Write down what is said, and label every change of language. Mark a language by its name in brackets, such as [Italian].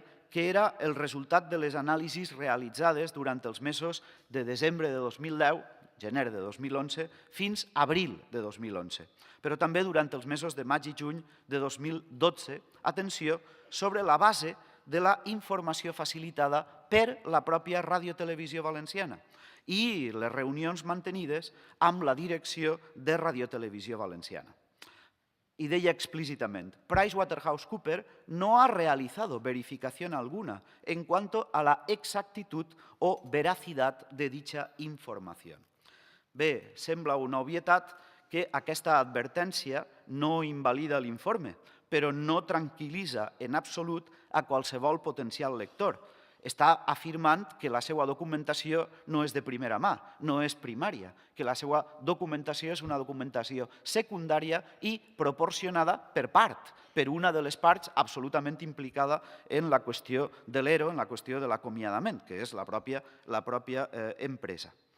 [Catalan] que era el resultat de les anàlisis realitzades durant els mesos de desembre de 2010, gener de 2011, fins a abril de 2011, però també durant els mesos de maig i juny de 2012, atenció, sobre la base de la informació facilitada per la pròpia radiotelevisió valenciana i les reunions mantenides amb la direcció de Radiotelevisió Valenciana. [Spanish] Y [Catalan] deia [Spanish] explícitamente, PricewaterhouseCoopers no ha realizado verificación alguna en cuanto a la exactitud o veracidad de dicha información. [Catalan] Bé, sembla una obvietat que aquesta advertència no invalida l'informe, però no tranquil·litza en absolut a qualsevol potencial lector. Està afirmant que la seva documentació no és de primera mà, no és primària, que la seva documentació és una documentació secundària i proporcionada per part, per una de les parts absolutament implicada en la qüestió de l'ERO, en la qüestió de l'acomiadament, que és la pròpia empresa.